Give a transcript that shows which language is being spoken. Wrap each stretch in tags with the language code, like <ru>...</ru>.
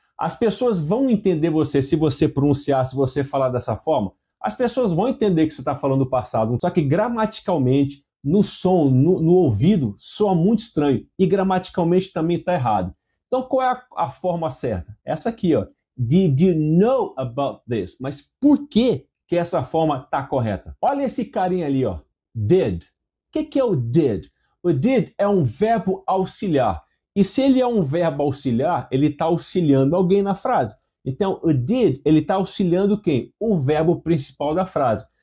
<pt>As pessoas vão entender você se você pronunciar, se você falar dessa forma, as pessoas vão entender que você está falando do passado, só que gramaticalmente, no som, no ouvido, soa muito estranho e gramaticalmente também está errado. Então qual é a forma certa? Essa aqui, ó,</pt> <en>did you know about this?</en> <pt>Mas por que essa forma está correta? Olha esse carinha ali, ó, did. O que é o did? O did é um verbo auxiliar. E se ele é um verbo auxiliar, ele está auxiliando alguém na frase. Então, o did, ele está auxiliando quem? O verbo principal da frase.</pt>